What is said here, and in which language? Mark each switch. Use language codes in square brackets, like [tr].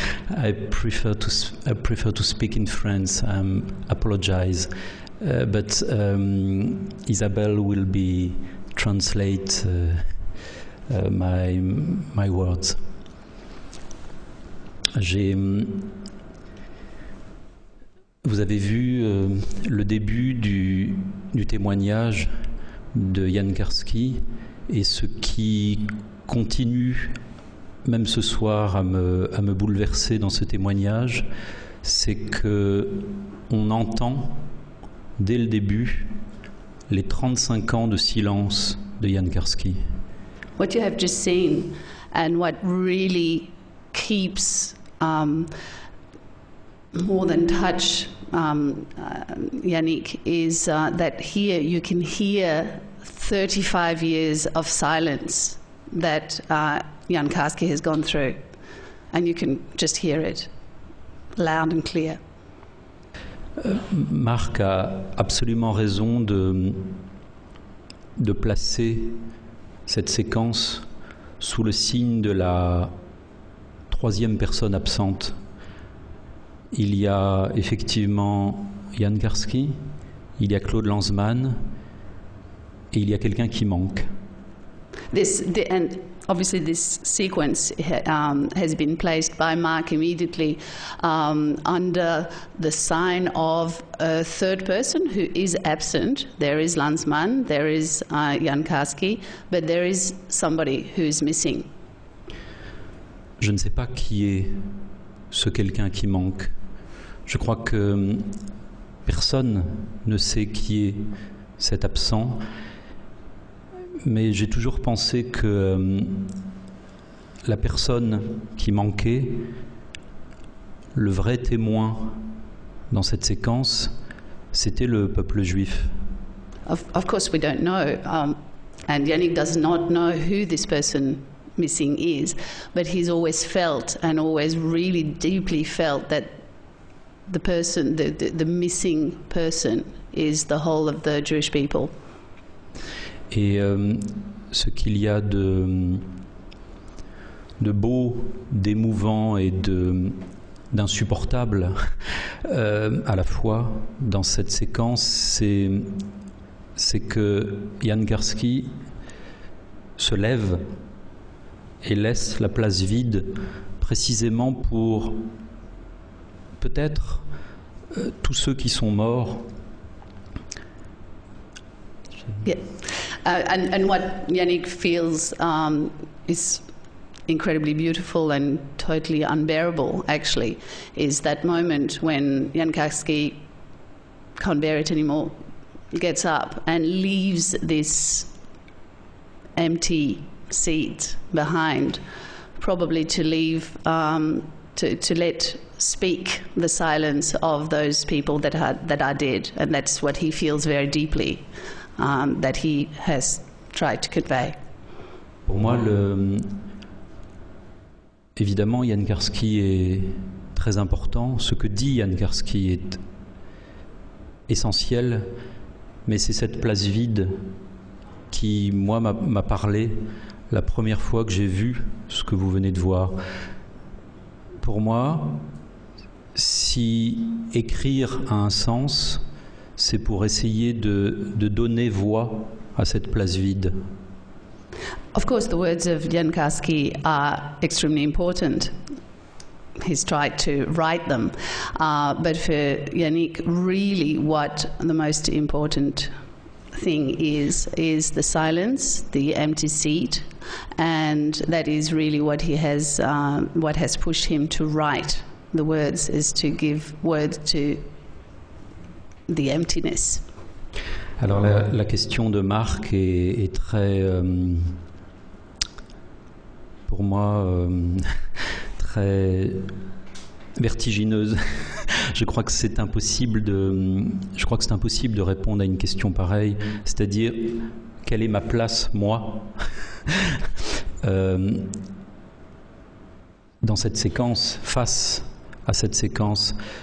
[en] I prefer to speak in French. Apologize, but Isabelle will translate my words. [fr] Vous avez vu le début du témoignage de Jan Karski, et ce qui continue, même ce soir, à me bouleverser dans ce témoignage, c'est que on entend dès le début les 35 ans de silence de Jan Karski. [en] What you have just seen, and what really keeps more than touch Yannick, is that here you can hear 35 years of silence that Jan Karski has gone through, and you can just hear it loud and clear. [fr] Marc a absolument raison de placer cette séquence sous le signe de la troisième personne absente il y a effectivement Jan Karski, il y a Claude Lanzmann, et il y a quelqu'un qui manque. [en] And obviously this sequence has been placed by Mark immediately under the sign of a third person who is absent. There is Lanzmann, there is Jan Karski, but there is somebody who is missing. [fr] Je ne sais pas qui est ce quelqu'un qui manque. Je crois que personne ne sait qui est cet absent. Mais j'ai toujours pensé que la personne qui manquait, le vrai témoin dans cette séquence, c'était le peuple juif. [en] Of course we don't know, and Yannick does not know who this person missing is, but he's always felt and always really deeply felt that the person, the missing person is the whole of the Jewish people. [fr] Et ce qu'il y a de beau, d'émouvant et d'insupportable à la fois dans cette séquence, c'est que Jan Karski se lève et laisse la place vide précisément pour peut-être tous ceux qui sont morts. Yeah. [en] And what Yannick feels is incredibly beautiful and totally unbearable, actually, is that moment when Jan Karski can't bear it anymore, gets up and leaves this empty seat behind, probably to leave, to let speak the silence of those people that are dead, and that's what he feels very deeply. That he has tried to convey. [fr] Pour moi, évidemment, Jan Karski est très important. Ce que dit Jan Karski est essentiel, mais c'est cette place vide qui, moi, m'a parlé la première fois que j'ai vu ce que vous venez de voir. Pour moi, si écrire a un sens, c'est pour essayer de donner voix à cette place vide. [en] Of course, the words of Jan Karski are extremely important. He's tried to write them. But for Yannick, really what the most important thing is the silence, the empty seat, and that is really what has pushed him to write the words, is to give words to the emptiness. [fr] Alors la question de Marc est très, pour moi, très vertigineuse. Je crois que c'est impossible de répondre à une question pareille, c'est-à-dire quelle est ma place, moi, dans cette séquence, face à cette séquence.